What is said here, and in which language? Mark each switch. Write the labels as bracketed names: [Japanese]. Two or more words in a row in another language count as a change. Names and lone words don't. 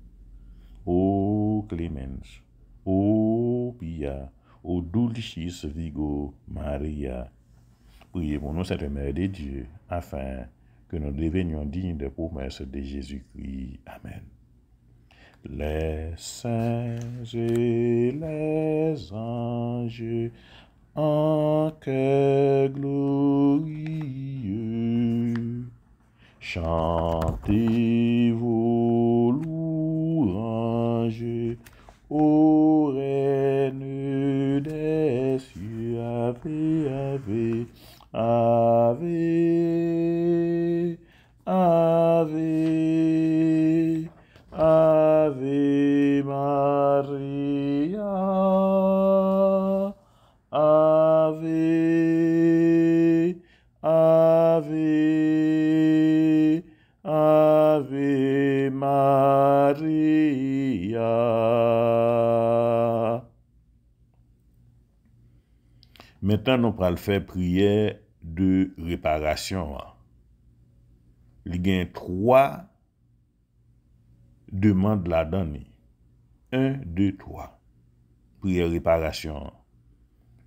[Latin] O clemens, ô pia, ô dulcis Virgo Maria, [French] priez pour nous, Sainte Mère de Dieu, afin que nous devenions dignes des promesses de Jésus-Christ. Amen. Les saints et les anges, en chœur glorieux, chantez vos louanges ô Reine des cieux. [Latin] Ave, ave, ave, ave, ave Maria, ave, ave, ave Maria. [French] Maintenant, nous allons faire prière de réparation. Il y a 3 demandes là-dedans. 1, 2, 3. Prière réparation.